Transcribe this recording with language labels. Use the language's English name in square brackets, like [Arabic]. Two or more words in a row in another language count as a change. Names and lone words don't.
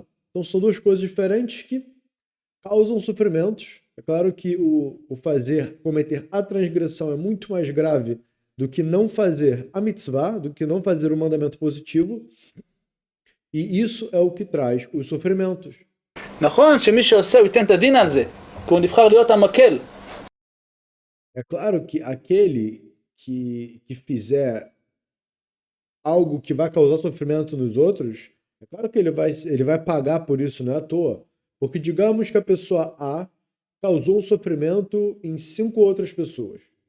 [Portuguese] Então são duas coisas diferentes que causam sofrimentos. É claro que o cometer a transgressão é muito mais grave do que não fazer a mitzvah, do que não fazer o mandamento positivo, e isso é o que traz os sofrimentos. [Hebrew] נכון שמי שעושה הוא ייתן את הדין על זה, כי הוא נבחר להיות המקל. [Portuguese] É claro que aquele que fizer algo que vai causar sofrimento nos outros, é claro que ele vai pagar por isso, não é à toa. Porque digamos que a pessoa A causou um sofrimento em 5 outras pessoas.